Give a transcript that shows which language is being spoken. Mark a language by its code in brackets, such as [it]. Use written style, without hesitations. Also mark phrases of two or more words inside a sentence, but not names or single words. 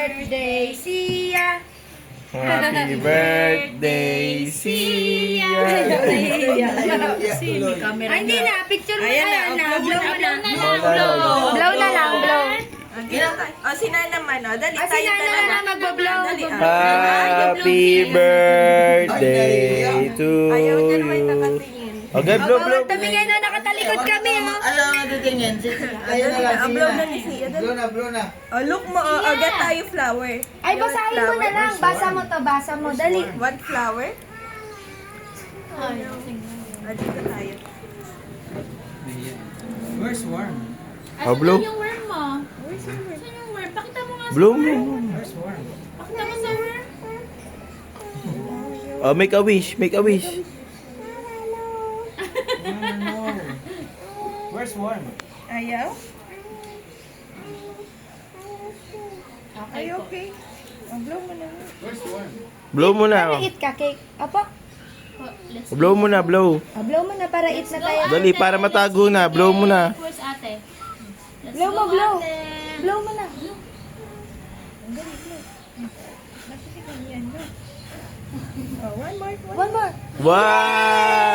[en] birthday, Sia! Happy birthday, Sia! [tl] Ay, hindi na. Picture mo na. Blow mo na. [en] Blow. [tl] Blow na lang, blow. Si Nana naman, dali Ah, si Nana na magbo-blow. [en] Happy birthday to [tl] Ayaw niya naman [en] you. [tl] nakatingin. [en] Okay, blow, blow. [tl] Tabingay na, nakatalikod kami, oh. Alam mo titingin. Ayun na lang. Blow na ni Sia. Blow na. Look mo, agad tayo flower. Ay, basahin mo na lang. Basa mo to, basa mo. Dali. [en] One flower? [tl] Dito tayo. [en] Where's worm? Oh, blow. [tl] Yung worm mo. Saan yung worm? Pakita mo nga sa Blow mo. [en] Where's worm? [tl] Pakita mo sa worm. [en] Oh, make a wish, make a wish. No. Where's worm? [tl] Ayaw? [en] Okay Ay, [tl] po. okay. Blow mo na. [en] Where's worm? [tl] Blow mo na. Oh. Eat ka, cake. Apo. [en] Let's [tl] Blow mo na, blow. Blow mo na para eat na tayo. Dali, para matago na. Blow mo na. [en] Where's ate? Let's [tl] Blow mo, [en] go, blow. [tl] ate. Blow mo na. [en] One more. Wow!